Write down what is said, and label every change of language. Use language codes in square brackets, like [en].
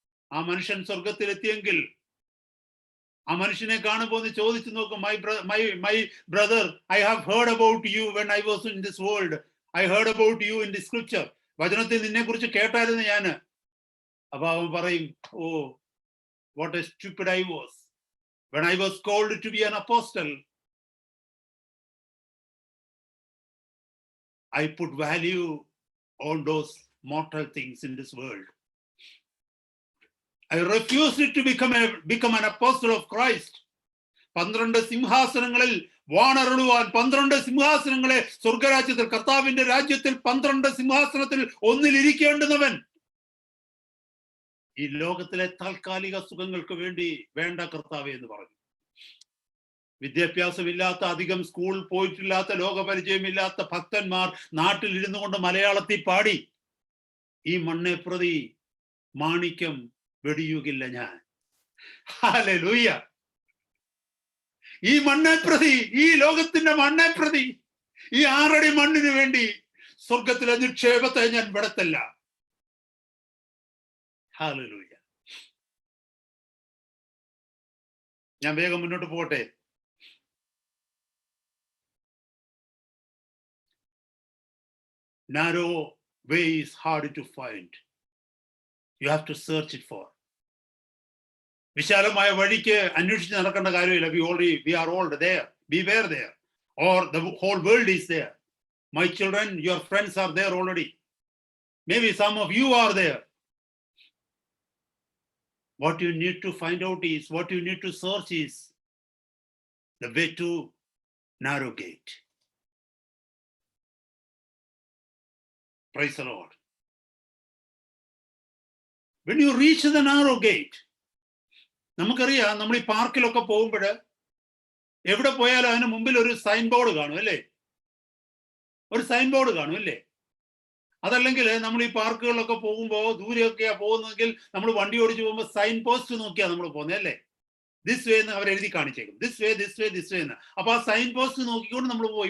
[ml] ആ മനുഷ്യൻ സ്വർഗത്തിലെത്തിയെങ്കിൽ ആ മനുഷ്യനെ കാണുമ്പോൾ ഒന്ന് ചോദിച്ചു നോക്കും, [en] My brother, I have heard about you when I was in this world, I heard about you in the scripture. [ml] വചനത്തിൽ നിന്നെ കുറിച്ച് കേട്ടായിരുന്നു ഞാന്. അപ്പൊ അവൻ പറയും, ഓ, [en] What a stupid I was when I was called to be an apostle. I put value on those mortal things in this world. I refused to become an apostle of Christ. [ml] 12 സിംഹാസനങ്ങളിൽ വാണരുളുവാൻ, 12 സിംഹാസനങ്ങളെ സ്വർഗരാജ്യത്തിൽ, കർത്താവിന്റെ രാജ്യത്തിൽ 12 സിംഹാസനത്തിൽ ഒന്നിൽ ഇരിക്കേണ്ടുന്നവൻ ഈ ലോകത്തിലെ താൽക്കാലിക സുഖങ്ങൾക്ക് വേണ്ടി വേണ്ട കർത്താവേ എന്ന് പറഞ്ഞു. വിദ്യാഭ്യാസമില്ലാത്ത, അധികം സ്കൂൾ പോയിട്ടില്ലാത്ത, ലോകപരിചയമില്ലാത്ത ഭക്തന്മാർ നാട്ടിൽ ഇരുന്നു കൊണ്ട് മലയാളത്തിൽ പാടി, ഈ മണ്ണെ പ്രതി മാണിക്യം വെടിയുകില്ല ഞാൻ. ഹല്ലേലൂയ. ഈ മണ്ണെ പ്രതി, ഈ ലോകത്തിന്റെ മണ്ണെ പ്രതി, ഈ 6 അടി മണ്ണിന് വേണ്ടി സ്വർഗത്തിലെ നിക്ഷേപത്തെ ഞാൻ വിടത്തില്ല. ഹല്ലേലൂയ. ഞാൻ വേഗം മുന്നോട്ട് പോകട്ടെ. [en] Narrow way is hard to find. You have to search it for. [ml] വിശാലമായ വഴിക്ക് അന്വേഷിച്ച് നടക്കേണ്ട കാര്യമില്ല. [en] We are all there. We were there. Or the whole world is there. My children, your friends are there already. Maybe some of you are there. What you need to find out is, what you need to search is the way to narrow gate. Praise the Lord. When you reach the narrow gate, [ml] നമുക്കറിയാം, നമ്മൾ ഈ പാർക്കിലൊക്കെ പോകുമ്പോൾ എവിടെ പോയാലും അതിന് മുമ്പിൽ ഒരു sign board കാണും അല്ലേ? ഒരു സൈൻ ബോർഡ് കാണും അല്ലേ? അതല്ലെങ്കിൽ നമ്മൾ ഈ പാർക്കുകളിലൊക്കെ പോകുമ്പോൾ ദൂരെയൊക്കെയാ പോകുന്നതെങ്കിൽ നമ്മൾ വണ്ടി ഓടിച്ചു പോകുമ്പോൾ സൈൻ പോസ്റ്റ് നോക്കിയാ നമ്മൾ പോകുന്നത് അല്ലേ? [en] this way [ml] എന്ന് അവർ എഴുതി കാണിച്ചേക്കും, [en] this way this way this way [ml] എന്ന്. അപ്പൊ ആ സൈൻ പോസ്റ്റ് നോക്കിക്കൊണ്ട് നമ്മൾ പോകും.